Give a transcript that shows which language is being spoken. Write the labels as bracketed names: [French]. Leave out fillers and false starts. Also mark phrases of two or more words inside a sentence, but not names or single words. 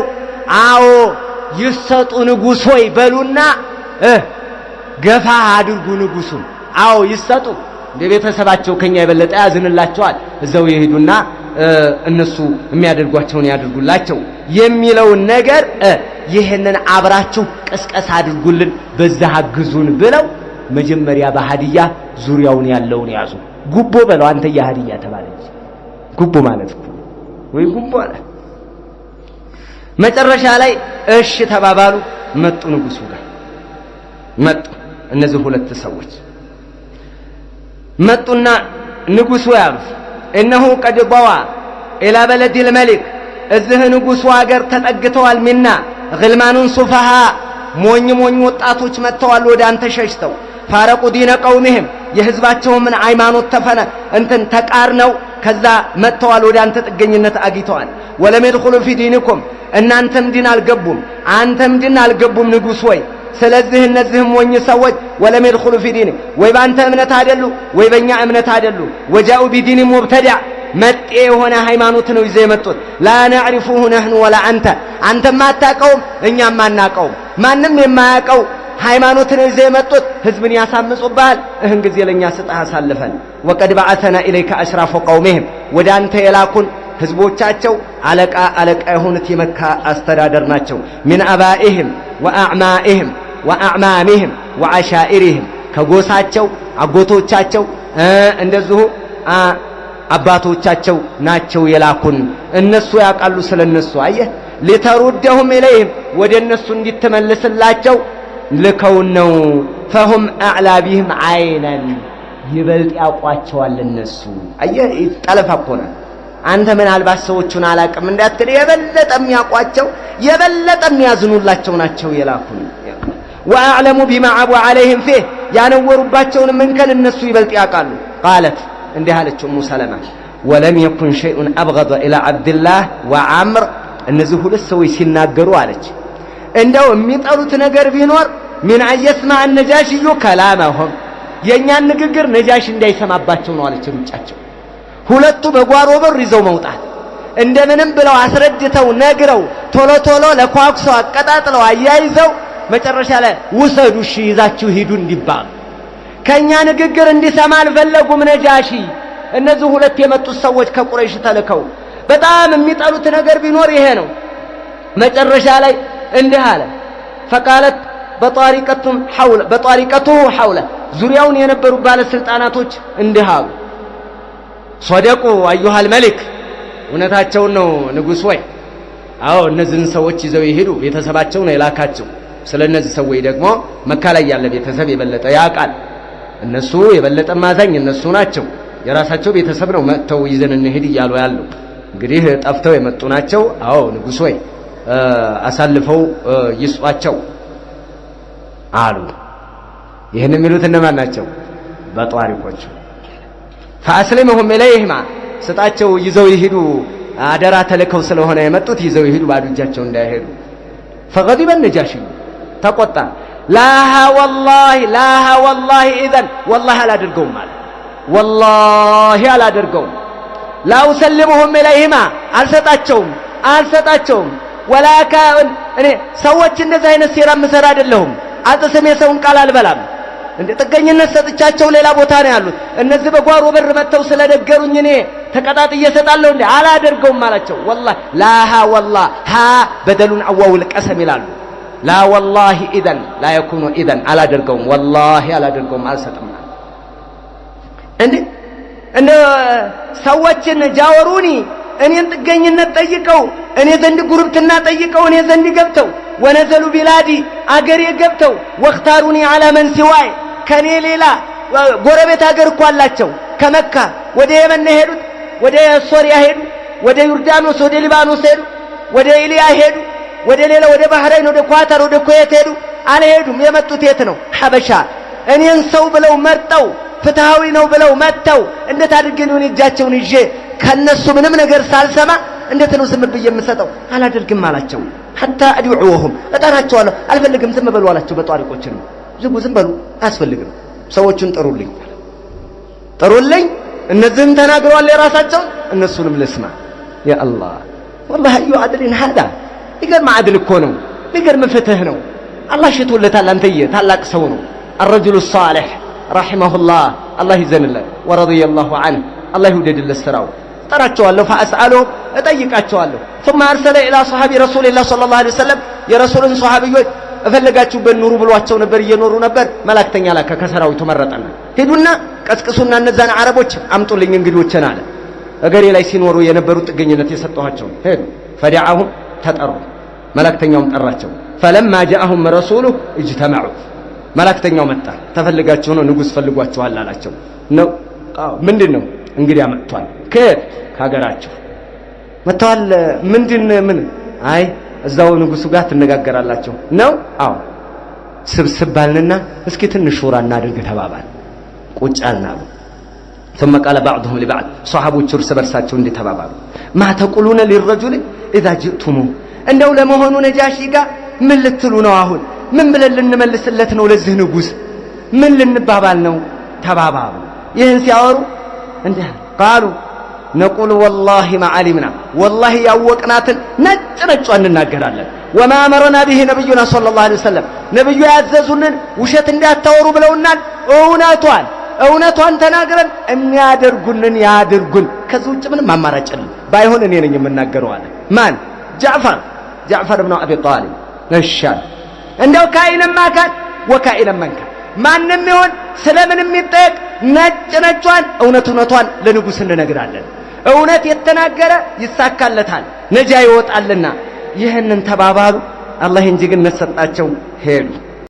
[Amharic] አዎ ይሰጡ ንጉስ ሆይ በሉና ገፋ አድርጉ ንጉሱን አዎ ይሰጡ ለቤተሰባቸው ከኛ የበለጠ ያዝንላቸዋል እዛው ይሄዱና እነሱ የሚያደርጓቸውን ያድርጉላቸው የሚለው ነገር ይሄንን አብራችሁ ቀስቀስ አድርጉልን በዛ አግዙን ብለው መጀመሪያ በሃዲያ ዙሪያውን ያለውን ያዙ ጉቦ በለው አንተ የሃዲያ ተባለች ጉቦ ማለት ወይ ጉቦ አለ መጨረሻ ላይ እሺ ተባባሉ መጡ ንጉሱ ጋር መጡ እነዚህ ሁለት ሰዎች መጡና ንጉሱ ያሉት እነሆ ቀድ [Arabic] ضوا الى بلد الملك [Amharic] እዚህ ንጉሱ ሀገር ተጠግተዋል [Arabic] من الغلمان سفهاء [Amharic] ሞኝ ወጣቶች መጥተዋል ወደ አንተ ሸሽተው [Arabic] فارقوا دين قومهم [Amharic] የህዝባቸው ምን ሃይማኖት ተፈነ እንትን ተቃርነው ከዛ መጥተዋል ወደ አንተ ጥገኝነት አግኝተዋል [Arabic] ولم يدخلوا في دينكم [Amharic] እናንተም ዲን አልገቡም አንተም ዲን አልገቡም ንጉስ ወይ ስለዚህ እነዚህም ወኝ ሰዎች [Arabic] ولم يدخلوا في دينك [Amharic] ወይ ባንተ እምነት አይደሉ ወይ በእኛ እምነት አይደሉ [Arabic] وجاؤوا بدين مبتدع [Amharic] መጤ የሆነ ሃይማኖት ነው ይዘው የመጡት لا [Arabic] نعرفه نحن ولا [Amharic] አንተ ማታቀውም እኛም ማናቀው ማንንም የማያቀው ሃይማኖትን ይዘው የመጡት ህዝብን ያሳምጹባል እህን ጊዜ ለኛ ስጣ አሳልፈን [Arabic] وقد بعثنا اليك اشراف قومهم [Amharic] ወደ አንተ የላኩን ህዝቦቻቸው አለቃ የሆኑት የመካ አስተዳደር ናቸው [Arabic] من ابائهم واعمائهم واعمامهم وعشائرهم [Amharic] ከጎሳቸው አጎቶቻቸው እንደዚሁ አባቶቻቸው ናቸው የላኩን እነሱ ያቃሉ ስለነሱ አየህ [Arabic] لتردهم اليهم [Amharic] ወደ እነሱ እንድትመልስላቸው ልከው ነው [Arabic] فهم اعلى بهم عينا [Amharic] ይበልጥ ያቋቸዋል እነሱ አየህ ጠለፋቆና አንተ ምን አልባስ ሰዎቹን አላቀም እንዳትል የበለጠ የሚያቋቸው የበለጠ የሚያዝኑላቸው ናቸው የላኩን [Arabic] واعلم بما عبوا عليهم فيه [Amharic] ያነወሩባቸውን መንከል እነሱ ይበልጥ ያቃሉ قالت እንዲህ አለች ኡሙ ሰለማ [Arabic] ولم يكن شيء ابغض الى عبد الله وعمر [Amharic] እነዚህ ሁለት ሰዎች ሲናገሩ አለች እንደው የሚጠሉት ነገር ቢኖር ምን አየስማ [Arabic] النجاشي كلامهم [Amharic] የኛን ንግግር ነጃሽ እንዳይሰማባቸው ነው አለች ሩጫቸው ሁለቱ በጓሮ በር ይዘው መውጣት እንደምንም ብለው አስረድተው ነግረው ቶሎ ለኳክሰው አቀጣጥለው አያይዘው መጨረሻ ላይ ወሰዱ እሺ ይዛችሁ ሂዱ እንዲባል ከኛ ንግግር እንዲሰማ አልፈለጉም ነጃሺ እነዚህ ሁለት የመጡት ሰዎች ከቁረይሽ ተልከው በጣም የሚጠሉት ነገር ቢኖር ይሄ ነው መጨረሻ ላይ እንዲህ አለ فقالت بطارقته حوله ዙሪያውን የነበሩ ባለስልጣናቶች እንዲህ አሉ [Arabic] صدقوا ايها الملك [Amharic] እውነታቸውን ነው ንጉስ ወይ አዎ እነዚህን ሰዎች ይዘው ይሄዱ ቤተሰባቸው ነው የላካቸው ስለነዚህ ሰዎች ደግሞ መካ ላይ ያለ ቤተሰብ የበለጠ ያቃል እነሱ የበለጠ ማዛኝ እነሱ ናቸው የራሳቸው ቤተሰብ ነው መተው ይዘን እንሄድ ይያሉ ያለው እንግዲህ ጠፍተው የመጡ ናቸው አዎ ንጉስ ወይ አሳልፈው ይስጧቸው አሉ ይሄን የሚሉት እነማን ናቸው በጧሪቆቹ [Arabic] فاسلمهم اليهما [Amharic] ስጣቸው ይዘው ይሄዱ አደራ ተልከው ስለሆነ የመጡት ይዘው ይሄዱ ባዶ እጃቸው እንዳይሄዱ [Arabic] فغضب النجاشي [Amharic] ተቆጣ لاها [Arabic] والله اذا والله [Amharic] አላደርገውም ማለት والله አላደርገውም [Arabic] لا اسلمهم اليهما [Amharic] አልሰጣቸውም ወላከን እኔ ሰዎች እንደዚህ አይነት ሴራ መሰራ አይደለሁም አጥስም የሰውን ቃል አልበላም እንደ ጥገኝነት ሰጥቻቸው ሌላ ቦታ ነው ያሉት እነዚህ በጓሮ በር መተው ስለደገሩኝ እኔ ተቀጣጥዬ እሰጣለሁ እንዴ አላደርገውም አላቸው [Arabic] والله والله ها بدل عواو القسم [Amharic] ይላሉ [Arabic] لا والله اذا لا يكون اذا [Amharic] አላደርገውም والله አላደርገውም አልሰጥም እንደ ሰዎችን ጃወሩኒ እኔን ጥገኝነት ጠይቀው እኔ ዘንድ ጉርብትና ጠይቀው እኔ ዘንድ ገብተው [Arabic] ونزلوا بلادي [Amharic] አገሬ ገብተው [Arabic] واختاروني على من سواي [Amharic] ከኔ ሌላ ጎረቤት አገር እኮ አላቸው ከመካ ወደ የመን ሄዱት ወደ ሶሪያ ሄዱ ወደ ዮርዳኖስ ወደ ሊባኖስ ሄዱ ወደ ኢሊያ ሄዱ ወደ ሌላ ወደ ባህራን ወደ ኳታር ወደ ኩዌት ሄዱ አልሄዱም የመጡት የት ነው ሐበሻ እኔን ሰው ብለው መርጠው ፍትሃዊ ነው ብለው መተው እንዴት አድርገን ነው እጃቸውን ይዤ ከነሱ ምንም ነገር ሳልሰማ እንዴት ነው ዝም ብዬ የምሰጠው አላደርግም አላቸው [Arabic] حتى ادعوهم [Amharic] እጠራቸዋለሁ አልፈልግም ዝም በሉ አላቸው በጧሪቆችን ዝም በሉ አያስፈልግም ሰዎችን ጥሩልኝ እነዚህም ተናግረዋል የራሳቸው እነሱንም ልስማ [Arabic] يا الله والله اي عدل هذا [Amharic] ይገርም عدل እኮ ነው ይገርም ፍትህ ነው አላህ ሽቶለታል አንተዬ ታላቅ ሰው ነው [Arabic] الرجل الصالح رحمه الله يزنله ورضي الله عنه الله يوددله [Amharic] ስራው ጠራቸዋለሁ فاسالهم እጠይቃቸዋለሁ [Arabic] ثم ارسل الى صحابي رسول الله صلى الله عليه وسلم [Amharic] የረሱልን ሷሃቢዎች እፈልጋችሁበት ኑሩ ብሏቸው ነበር እየኖሩ ነበር መላእክተኛ ላከ ከሰራዊቱ መረጠና ሄዱና ቀስቅሱና እነዛን አረቦች አምጡልኝ እንግዶችን አለ እገሬ ላይ ሲኖሩ የነበሩ ጥገኝነት የሰጠኋቸው ሄዱ فدعاهم ተጠሩ መላእክተኛውም ጠራቸው [Arabic] فلما جاءهم رسوله اجتمعوا [Amharic] መላእክተኛው መጣ ተፈልጋችሁ ነው ንጉስ ፈልጓችኋል አላቸው ነው ምንድነው እንግዲህ አመጣዋል ከሀገራቸው መጣዋል ምን አይ እዛው ንጉሱ ጋር ተነጋገራላችሁ ነው አዎ ስብስባልና እስኪ ትንሽ ሹራ እናድርግ ተባባል ቁጫልና [Arabic] ثم قال بعضهم لبعض [Amharic] صحابوች እርስ በርሳቸው እንደ ተባባሉ [Arabic] ما تقولون للرجل اذا جئتم [Amharic] እንደው ለመሆኑ ነጃሺ ጋር ምን ልትሉ ነው አሁን ምን ብለን ልንመልስለት ነው ለዚህ ንጉስ ምን ልንባባል ነው ተባባሉ ይህን ሲያወሩ እንደ [Arabic] قالوا نقول والله ما علمنا والله [Amharic] ያወቅናትን ነጭነጯን እንናገራለን [Arabic] وما امرنا به نبينا صلى الله عليه [Amharic] وسلم ነብዩ ያዘዙንን ውሸት እንዳታወሩ ብለውናል እውነቷን ተናግረን የሚያደርጉንን ያድርጉን ከዚህ ውጭ ምንም አማራጭ የለም ባይሆን እኔ ነኝ የምናገረው አለ ማን ጃዕፈር ኢብኑ አቢ ጣሊብ ነሻል እንደው [Arabic] كائنا ما كان وكائنا من كان [Amharic] ማንንም ይሁን ስለምንም ይጠየቅ ነጭነጯን እውነቷን ለንጉስ እንነግራለን እውነት የተናገረ ይሳካለታል ነጃ ይወጣልና ይህንን ተባባሉ አላህ እንጂ ግን ነሰጣቸው ሄዱ